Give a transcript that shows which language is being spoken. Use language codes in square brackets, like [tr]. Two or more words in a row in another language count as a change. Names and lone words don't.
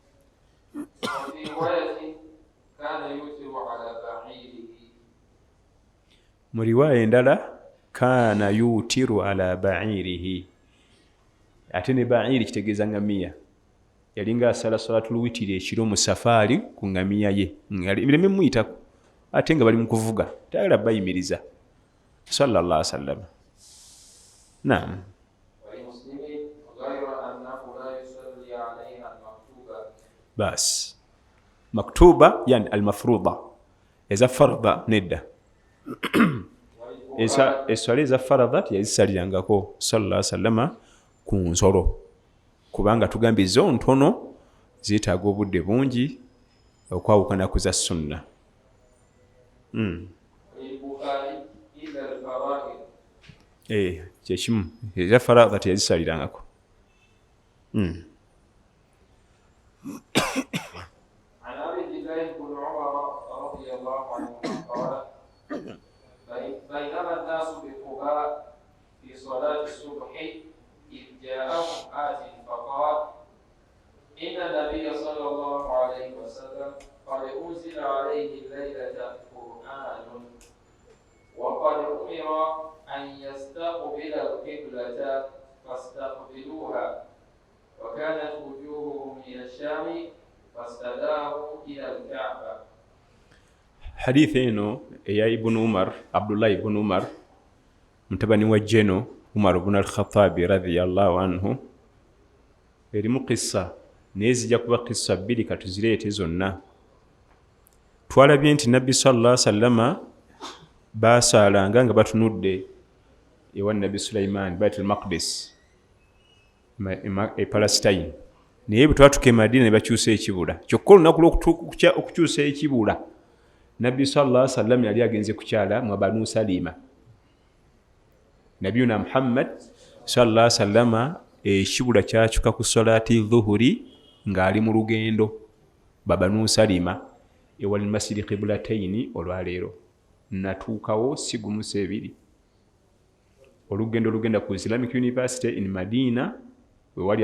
[lg] mu riwaaya endala [ar] كان يوتر على بعيره [lg] ate ne bairi kitegeeza ngamiya yalinga asala [ar] صلاة الوتر [lg] ekiro mu safaari ku ngamiya ye mireme muyitako ate nga bali mu kuvuga tayagala bayimiriza [ar] صلى الله عليه وسلم نعم بس مكتوبة يعني المفروضة [lg] eza faradha nedda eswala eza faradha teyazisalirangako [ar] صلى الله عليه وسلم [lg] ku nsolo kubanga tugambye zo ntono zeetaaga obudde bungi okwawukana ku za sunna kyekimu eza faradha teyazisalirangako [ar] بينما الناس بقباء في صلاة الصبح إذ جاءهم آت فقال إن النبي صلى الله عليه وسلم قد أنزل عليه الليلة قرآن وقد أمر أن يستقبل القبلة فاستقبلوها وكانت وجوههم من الشام فاستداروا إلى الكعبة. [lg] حديث eno eya ibn umar abdullah ibn umar mutabani wa jeno umar ibn al-khattab [ar] رضي الله عنه [lg] erimu qissa nezija kuba qissa bbiri katuzireete zonna twalabye nti nabbi [ar] صلى الله عليه وسلم [lg] basaalanga nga batunudde ewa nabbi sulaiman baitul maqdis e palestine naye bwe twatuka e madina ne bakyusa ekibula kyokka olunaku lw'okukyusa ekibula nabbi [ar] صلى الله عليه وسلم [lg] yali agenze kukyala mu banu salima nabiyuna muhammad [ar] صلى الله عليه وسلم [lg] ekibula kyakyuka ku [ar] صلاة الظهر [lg] ng'ali mu lugendo babanu salima ewali masjidi qiblataini olwaleero natuukawo sigumusa ebiri olugendo olugenda ku Islamic University in Madina wewali